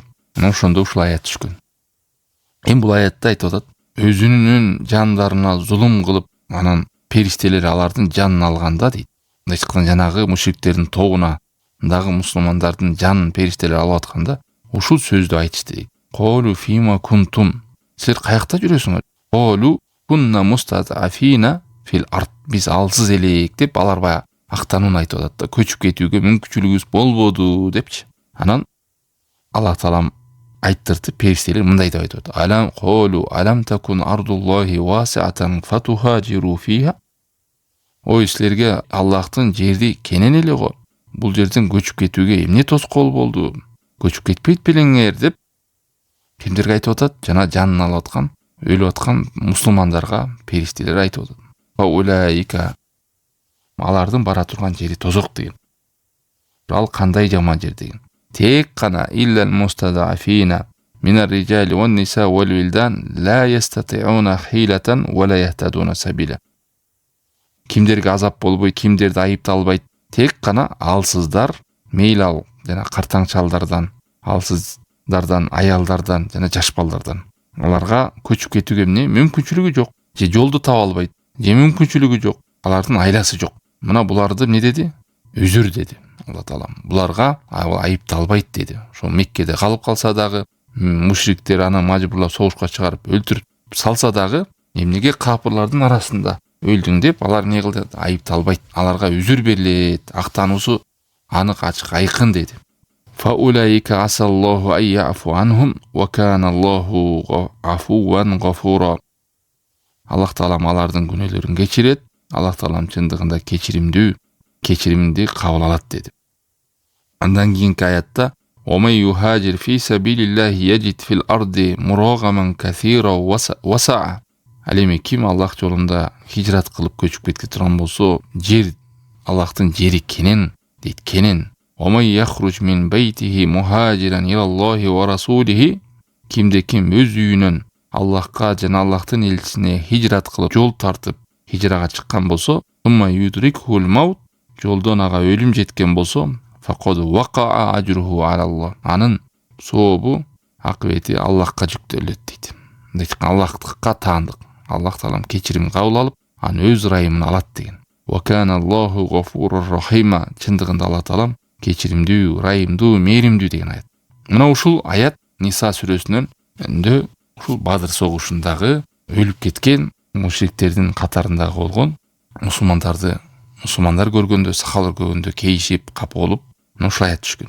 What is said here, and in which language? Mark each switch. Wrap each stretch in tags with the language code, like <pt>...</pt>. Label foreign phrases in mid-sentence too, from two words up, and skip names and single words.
<ky>Анан ошондо ушул аят түшкөн. Бул аятта айтып атат, өзүнүн жандарына зулум кылып, анан периштелер алардын жанын алганда дейт. мындай айтканда жанагы мушриктердин тобуна дагы мусулмандардын жанын периштелер алып атканда ушул сөздү айтышты.</ky> <ar>قالوا فيم كنتم.</ar> <ky>Силер каякта жүрөсүңөр?</ky> <ar>قالوا كنا مستضعفين في الأرض.</ar> <ky>Биз алсыз элек деп алар баягы актанууну айтып атат да, көчүп кетүүгө мүмкүнчүлүгүбүз болбоду депчи. Анан Аллах таалам айттырды, периштелер мындай деп айтып атат.</ky> <ar>ألم قالوا ألم تكن أرض الله واسعة فتهاجروا فيها.</ar> <ky>Ой, силерге Аллахтын жерди кенен эле го. Бул жерден көчүп кетүүгө эмне тоскоол болду? Көчүп кетпейт белеңер деп кимдерге айтып атат? Жана жанын алып аткан, өлүп аткан мусулмандарга периштелер айтып атат.</ky> <ar>وأولئك,</ar> <ky>алардын бара турган жери тозок деген. Ал кандай жаман жер деген. Тек гана</ky> <ar>إلا المستضعفين من الرجال والنساء والولدان لا يستطيعون حيلة ولا يهتدون سبيلا.</ar> <ky>Кимдерге азап болбойт, кимдерди айыпталбайт, тек гана алсыздар, мейли ал жана картаң чалдардан, алсыздардан, аялдардан жана жаш балдардан. Аларга көчүп кетүүгө эмне мүмкүнчүлүгү жок, же жолду таба албайт, же мүмкүнчүлүгү жок, алардын айласы жок. Мына буларды эмне деди? Үзүр деди Алла таалам. Буларга айыпталбайт деди. Ошо Меккеде калып калса дагы, мушриктер аны мажбурлап согушка чыгарып өлтүрүп салса дагы, эмнеге капырлардын арасында өлдүң деп алар не кылды? Айыпталбайт. Аларга үзүр берилет. Актануусу анык ачык айкын деди.</ky> <ar>فأولئك عسى الله أن يعفو عنهم وكان الله عفوا غفورا.</ar> <ky>Аллах таалам алардын күнөөлөрүн кечирет. Аллах таалам чындыгында кечиримди кабыл алат деди. Андан кийинки аятта</ky> <ar>وَمَنْ يُهَاجِرْ فِي سَبِيلِ اللَّهِ يَجِدْ فِي الْأَرْضِ مُرَغَمًا كَثِيرًا وَسَعًا.</ar> <ky>Ал эми ким Аллах жолунда хижрат кылып көчүп кетке турган болсо, жер Аллахтын жери кенен дейт, кенен.</ky> <ar>وَمَنْ يَخْرُجْ مِنْ بَيْتِهِ مُهَاجِرًا إِلَى اللَّهِ وَرَسُولِهِ.</ar> <ky>Кимде ким өз үйүнөн Аллахка жана Аллахтын элчисине хижрат кылып жол тартып хижрага чыккан болсо,</ky> <ar>ثُمَّ يُدْرِكْهُ الْمَوْتُ.</ar> <ky>Жолдон ага өлүм жеткен болсо,</ky> <ar>فقد وقع أجره على الله.</ar> <ky>Анын сообу, акыбети Аллахка жүктөлөт дейт. Мындай Аллахка таандык. Аллах таалам кечирим кабыл алып, аны өз ырайымына алат деген.</ky> <ar>وكان الله غفورا رحيما.</ar> <ky>Чындыгында Аллах таалам кечиримдүү, ырайымдуу, мээримдүү деген аят. Мына ушул аят Ниса сүрөсүнөн өндө ушул Бадыр согушундагы өлүп кеткен мушриктердин катарындагы болгон мусулмандар көргөндө, сахабалар көргөндө кейишип, капа болуп, ушул аят түшкөн.</ky>